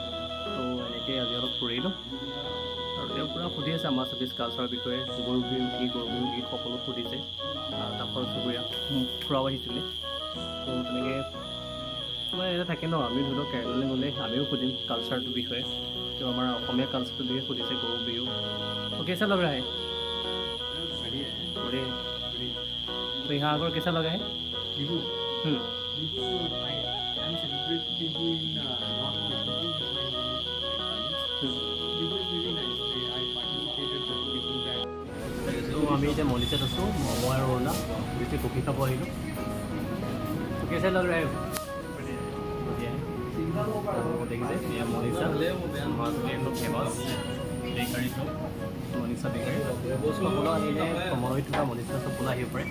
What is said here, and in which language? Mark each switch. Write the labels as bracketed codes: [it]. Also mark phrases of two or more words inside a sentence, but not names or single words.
[as] তো এনেকৈ আজি অলপ ফুৰিলোঁ, আৰু তেওঁ পূৰা সুধি আছে আমাৰ ছাব্বিছ কালচাৰৰ বিষয়ে, গৰু বিহু কি সকলো সুধিছে। কাষৰ চুবুৰীয়া ফুৰাব আহিছিলে। তো তেনেকৈ মানে এটা থাকে ন, আমি ধৰি লওক কেৰেলালৈ গ'লে আমিও সুধিম কালচাৰটোৰ বিষয়ে। তেওঁ আমাৰ অসমীয়া কালচাৰটোৰ বিষয়ে সুধিছে, গৰু বিহু। [hi] তো कैसा लग रहा है? बढ़िया है। तो यहाँ आकर कैसा लगा है? [en] Bihu. Bihu, I'm celebrating Bihu in North West. Bihu is very nice. I participated in Bihu that. [as] তো আমি এতিয়া মনিচাত আছোঁ, ম'ম' আৰু অৰুণা বেছি কফি খাব আহিলোঁ। [hi] তো कैसा लग रहा है? बढ़िया है। देखिए ये [as] मनीषा মাজুলী একদম [en] famous bakery shop, [as] মনীষা বেকাৰী। সকলো আহিলে সময় থকা মনীষা সকলো আহিব পাৰে।